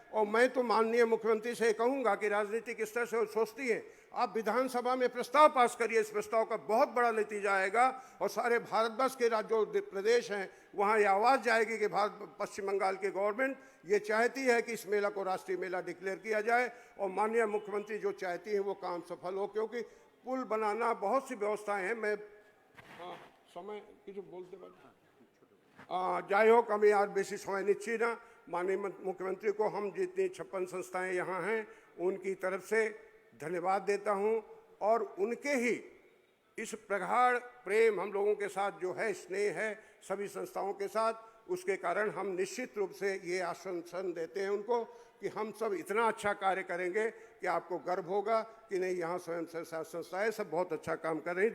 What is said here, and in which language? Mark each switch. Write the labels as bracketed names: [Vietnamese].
[Hindi] और मैं तो माननीय मुख्यमंत्री से कहूँगा कि राजनीतिक स्तर से वो सोचती है, आप विधानसभा में प्रस्ताव पास करिए, इस प्रस्ताव का बहुत बड़ा नतीजा आएगा और सारे भारतवर्ष के जो प्रदेश हैं वहाँ ये आवाज़ जाएगी कि पश्चिम बंगाल की गवर्नमेंट ये चाहती है कि इस मेला को राष्ट्रीय मेला डिक्लेयर किया जाए। और माननीय मुख्यमंत्री जो चाहती है वो काम सफल हो, क्योंकि पुल बनाना, बहुत सी व्यवस्थाएँ हैं। मैं समय [Bangla] কিছু বলতে পারি, যাই হোক আমি আর বেশি সময় নিচ্ছি না। [Hindi] माननीय मुख्यमंत्री को हम जितनी 56 संस्थाएं यहाँ हैं उनकी तरफ से धन्यवाद देता हूँ, और उनके ही इस प्रगाढ़ प्रेम हम लोगों के साथ जो है, स्नेह है सभी संस्थाओं के साथ, उसके कारण हम निश्चित रूप से ये आश्वासन देते हैं उनको कि हम सब इतना अच्छा कार्य करेंगे कि आपको गर्व होगा कि नहीं, यहाँ स्वयं संस्थाएं सब बहुत अच्छा काम कर रही हैं।